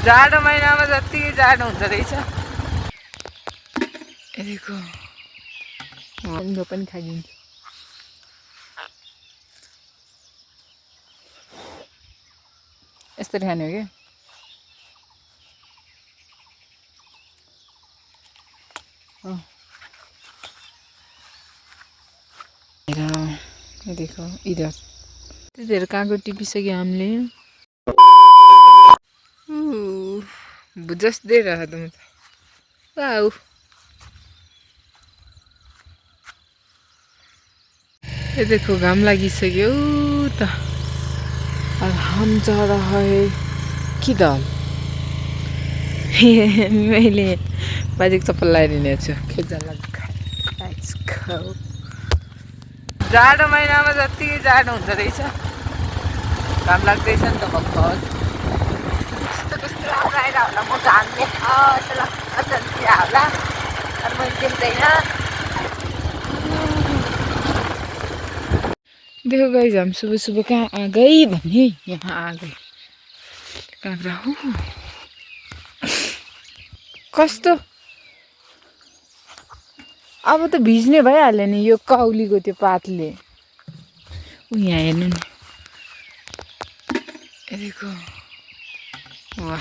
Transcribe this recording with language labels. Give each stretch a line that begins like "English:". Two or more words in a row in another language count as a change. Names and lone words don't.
Nepali: जाडो महिनामा जतिकै जाडो हुँदो रहेछ। यतिको यो पनि खाइदिन्छ। यसरी खाने हो कि
Hindi: देखो इधर इधर
Nepali: कागज टिपिसक्यो हामीले। बुझ्दै रह त म त वाउ।
Hindi: ये देखो
Nepali: घाम लागिसक्यो त।
Hindi: अब हम जा रहा है किधर?
Nepali: मैले बाजेको चप्पल लगाइदिने छु खेल्न लाग्छ। जाडो महिनामा जतिकै जाडो हुँदो रहेछ। घाम लाग्दैछ नि त भर्खर। कस्तो कस्तो राम्रो आएर होला म घाम देख्छ होला तर मैले देख्दैन।
Hindi: देखो गाइस हम सुबह सुबह कहाँ आ गए भने यहाँ आ गए।
Nepali: काँक्रा कस्तो अब त भिज्ने भइहाल्यो नि यो काउलीको त्यो पातले। यहाँ हेर्नु नि यतिको वाह।